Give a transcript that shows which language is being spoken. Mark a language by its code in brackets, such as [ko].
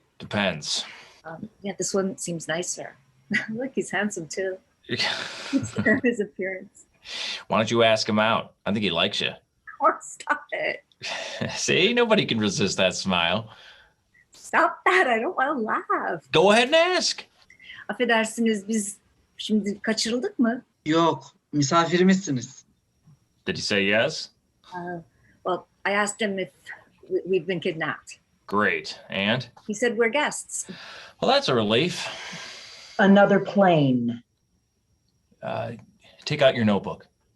[en] Depends. Yeah, this one seems nicer. Look, he's handsome too. His appearance. Why don't you ask him out? I think he likes you. Oh, stop it. See, nobody can resist that smile. Stop that. I don't want to laugh. Go ahead and ask. [tr] Affedersiniz, biz şimdi kaçırıldık mı? Yok, misafirimizsiniz. [en] Did he say yes? Well, I asked him if we've been kidnapped. Great. And? He said we're guests. Well, that's a relief. Another plane. Take out your notebook.